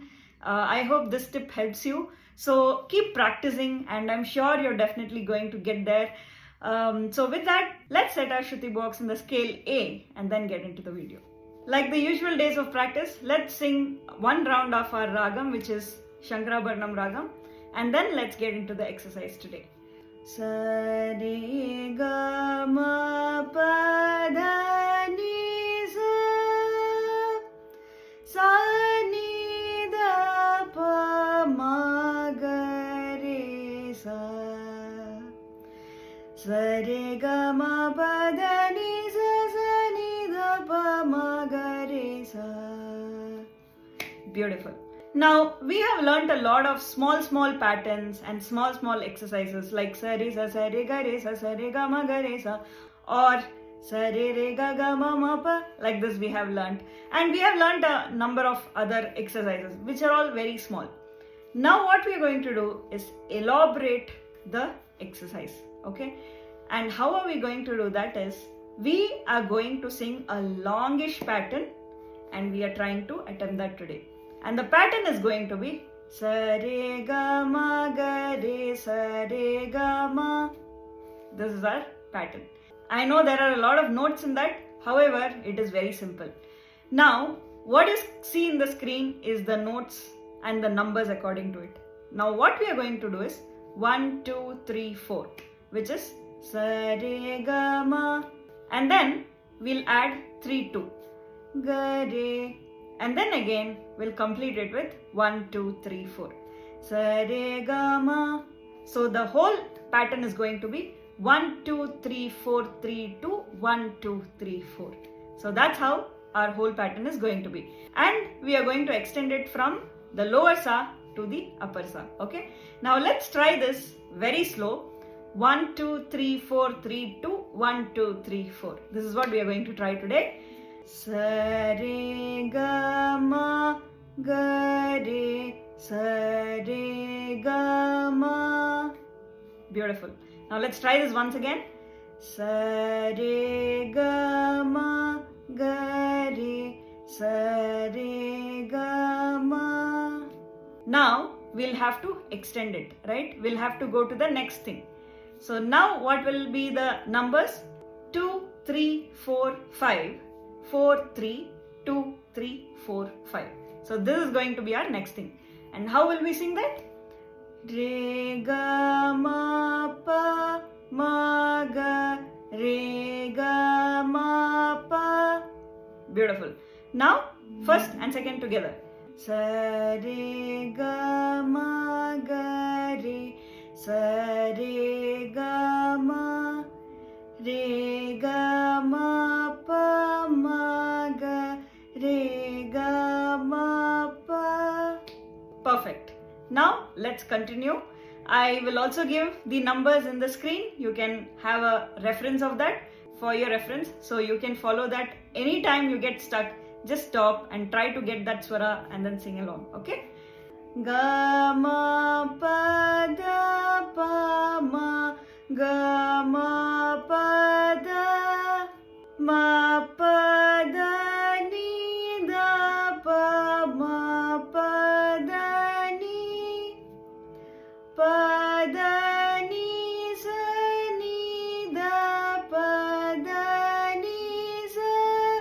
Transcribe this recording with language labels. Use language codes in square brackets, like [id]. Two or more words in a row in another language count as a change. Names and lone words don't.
[en] I hope this tip helps you. So keep practicing and I'm sure you're definitely going to get there. So with that, let's set our Shruti box in the scale A and then get into the video. Like the usual days of practice, let's sing one round of our ragam, which is Shankarabharanam ragam, and then let's get into the exercise today. Sa re ga ma pa dha ni sa ni da pa ma ga re sa re ga ma pa dha ni sa ni da pa ma ga re sa. Beautiful. Now we have learnt a lot of small patterns and small exercises like sa re ga re sa ma ga re sa, or sa re ga ma ma pa. Like this we have learnt, and we have learnt a number of other exercises which are all very small. Now what we are going to do is elaborate the exercise. Okay, and how are we going to do that is we are going to sing a longish pattern, and we are trying to attempt that today. And the pattern is going to be sa re ga ma ga re sa re ga ma. This is our pattern. I know there are a lot of notes in that, however, it is very simple. Now, what you see in the screen is the notes and the numbers according to it. Now, what we are going to do is 1, 2, 3, 4, which is sa re ga ma, and then we'll add 3, 2, ga re, and then again we'll complete it with 1, 2, 3, 4, sa re ga ma. So the whole pattern is going to be 1, 2, 3, 4, 3, 2, 1, 2, 3, 4. So that's how our whole pattern is going to be, and we are going to extend it from the lower sa to the upper sa. Okay, now let's try this very slow. 1, 2, 3, 4, 3, 2, 1, 2, 3, 4. This is what we are going to try today. Sa re ga ma ga re sa re ga ma. Beautiful. Now let's try this once again. Sa re ga ma ga re sa re ga ma. Now we'll have to extend it, right? We'll have to go to the next thing. So now what will be the numbers? 2, 3, 4, 5. 4, 3, 2, 3, 4, 5. So this is going to be our next thing. And how will we sing that? Re ga ma pa ma ga re ga ma pa. Beautiful. Now first and second together. Sa re ga ma ga re sa re ga ma re ga ma pa ma ga re ga ma pa. Perfect. Now let's continue. I will also give the numbers in the screen. You can have a reference of that for your reference, so you can follow that anytime you get stuck. Just stop and try to get that swara and then sing along. Okay, ga ma pa da pa ma ga ma pa da ma pa da ni da pa ma pa da ni pa da ni sa ni da pa da ni sa.